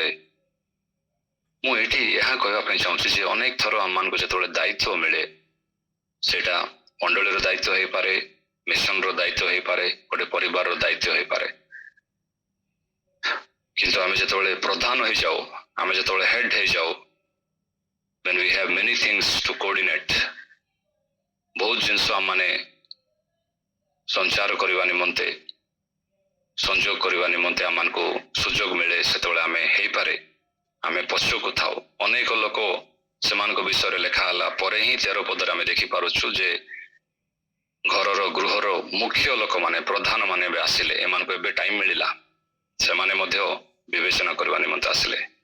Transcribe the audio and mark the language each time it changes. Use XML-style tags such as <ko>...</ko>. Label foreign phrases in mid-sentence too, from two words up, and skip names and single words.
<or>ମୁଁ ଏଠି ଏହା କହିବା ପାଇଁ ଚାହୁଁଛି ଯେ ଅନେକ ଥର ଆମମାନଙ୍କୁ ଯେତେବେଳେ ଦାୟିତ୍ୱ ମିଳେ, ସେଇଟା ମଣ୍ଡଳୀର ଦାୟିତ୍ୱ ହେଇପାରେ, ମିଶନର ଦାୟିତ୍ୱ ହେଇପାରେ, ଗୋଟେ ପରିବାରର ଦାୟିତ୍ୱ ହେଇପାରେ, କିନ୍ତୁ ଆମେ ଯେତେବେଳେ ପ୍ରଧାନ ହେଇଯାଉ, ଆମେ ଯେତେବେଳେ ହେଡ୍ ହେଇଯାଉ,</or> <en>when we have many things to coordinate,</en> <or>ବହୁତ ଜିନିଷ ଆମମାନେ ସଞ୍ଚାର କରିବା ନିମନ୍ତେ, ସଂଯୋଗ କରିବା ନିମନ୍ତେ ଆମମାନଙ୍କୁ ସୁଯୋଗ ମିଳେ, ସେତେବେଳେ ଆମେ ହେଇପାରେ ଆମେ ପଛକୁ ଥାଉ। ଅନେକ ଲୋକ ସେମାନଙ୍କ ବିଷୟରେ ଲେଖା ହେଲା ପରେ ହିଁ 13 ପଦରେ ଆମେ ଦେଖିପାରୁଛୁ ଯେ ଗୃହର ମୁଖ୍ୟ ଲୋକମାନେ, ପ୍ରଧାନ ମାନେ ଏବେ ଆସିଲେ, ଏମାନଙ୍କୁ ଏବେ ଟାଇମ ମିଳିଲା, ସେମାନେ ମଧ୍ୟ ବିବେଚନା କରିବା ନିମନ୍ତେ ଆସିଲେ।</or>